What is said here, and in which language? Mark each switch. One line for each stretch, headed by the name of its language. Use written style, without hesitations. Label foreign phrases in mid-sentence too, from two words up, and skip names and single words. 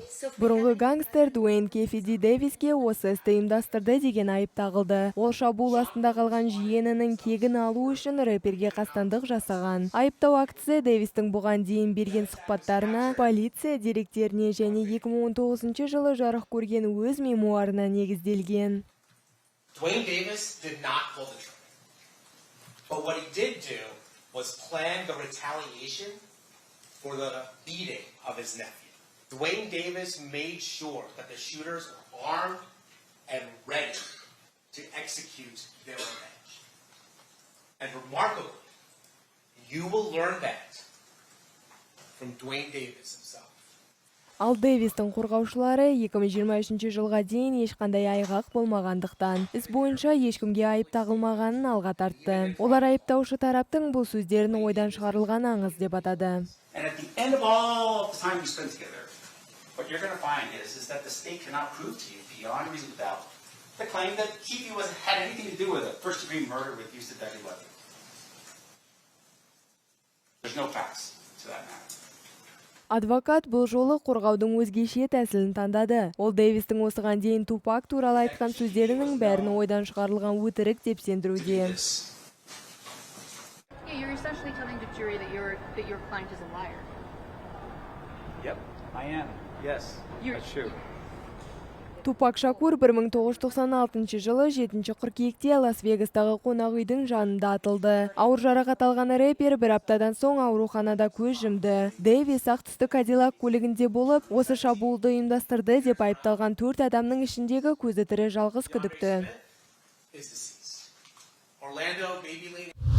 Kazakh: Бұрынғы гангстер Дуэйн Кеффи Дэвиске осы істі ұйымдастырды деген айып тағылды. Ол шабуыл астында қалған жиенінің кегін алу үшін рэперге қастандық жасаған. Айыптау актісі Дэвистің бұған дейін берген сұхбаттарына, полиция деректеріне және 2019 жылы жарық көрген өз мемуарына негізделген.
English: Duane Davis did not pull the trigger. But what he did do was plan the retaliation for the beating of his nephew. Duane Davis made sure that the shooters were armed and ready to execute their revenge. And remarkably, you will learn that from Duane Davis himself.
Kazakh: Ал Дэвистің қорғаушылары 2023 жылға дейін ешқандай айғақ болмағандықтан, іс бойынша ешкімге айып тағылмағанын алға тартты. Олар айыптаушы тараптың бұл сөздерін ойдан шығарылған аңыз деп атады.
English: And at the end of all the time we spend together, what you're going to find is that the state cannot prove to you beyond reasonable doubt the claim that Keefe had anything to do with a first-degree murder with use of deadly weapons. There's no facts to that matter.
Kazakh: Адвокат бұл жолы қорғаудың өзгеше тәсілін таңдады. Ол Дэвистің осыған дейін Тупак туралы айтқан сөздерінің бәрін ойдан шығарылған өтірік деп сендіруде.
English: You're essentially telling the jury that your client is a liar. Yep, I am. Yes, that's true.
Kazakh: Тупак Шакур 1996 жылы 7 қыркүйекте Лас-Вегастағы қонақ үйдің жанында атылды. Ауыр жарақат алған рэпер бір аптадан соң ауруханада көз жұмды. Дэвис ақ түсті Кадиллак көлігінде болып, осы шабуылды ұйымдастырды деп айыпталған 4 адамның ішіндегі көзі тірі жалғыз күдікті.